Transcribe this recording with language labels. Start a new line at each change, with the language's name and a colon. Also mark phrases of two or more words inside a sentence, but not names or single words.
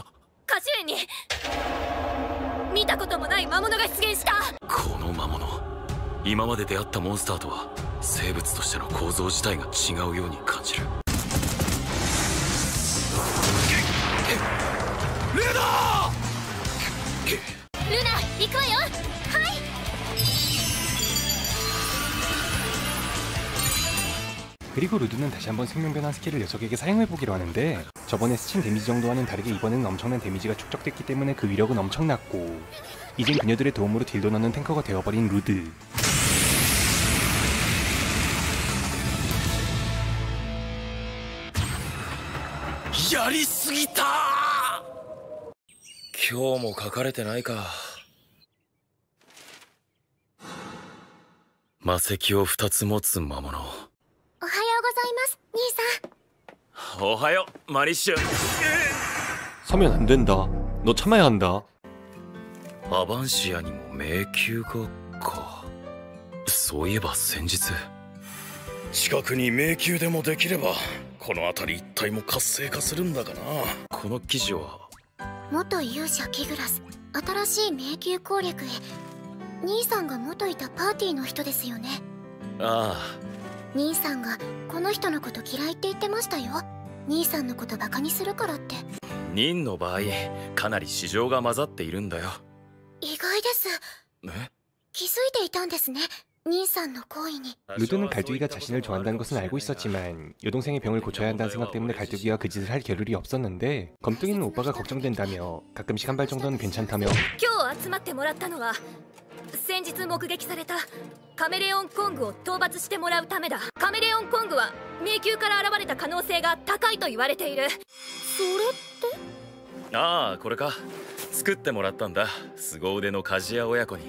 Japanese: 果樹園に見たこともない魔物が出現した。この魔物、今まで出会ったモンスターとは生物としての構造自体が違うように感じる。ルード！ルナ、行くわよ。はい。
Korean: 그리고 루드는 다시 한번 생명변환 스킬을 녀석에게 사용해보기로 하는데, 저번에 스친 데미지 정도와는 다르게 이번에는 엄청난 데미지가 축적됐기 때문에 그 위력은 엄청났고, 이젠 그녀들의 도움으로 딜도 넣는 탱커가 되어버린 루드. 야리쓰기다!
Japanese: 今日も書かれてないか。魔石を2つ持つ魔物。おはようございます兄さん。おはようマリッシュ。
Korean: 서면 안 된다. 너 참아야 한다.
Japanese: アバンシアにも迷宮がか。そういえば先日近くに迷宮でもできればこの辺り一帯も活性化するんだがな。この記事は元勇者キグラス、新しい迷宮攻略へ。兄さんが元いたパーティーの人ですよね。ああ、兄さんがこの人のこと嫌いって言ってましたよ。兄さんのことバカにするからって。ニンの場合かなり市場が混ざっているんだよ。意外です。え？気づいていたんですね、兄さんの行為に。
Korean: 루드는 갈두기가 자신을 좋아한다는 것은 알고 있었지만, 여동생의 병을 고쳐야 한다는 생각 때문에 갈두기가 그 짓을 할 겨를이 없었는데, 검뚜기는 오빠가 걱정된다며 가끔씩 한 발 정도는 괜찮다며
Japanese: 今日集まってもらったのは先日目撃されたカメレオンコングを討伐してもらうためだ。カメレオンコングは迷宮から現れた可能性が高いと言われている。それって？ああ、これか。作ってもらったんだ、凄腕の鍛冶屋親子に。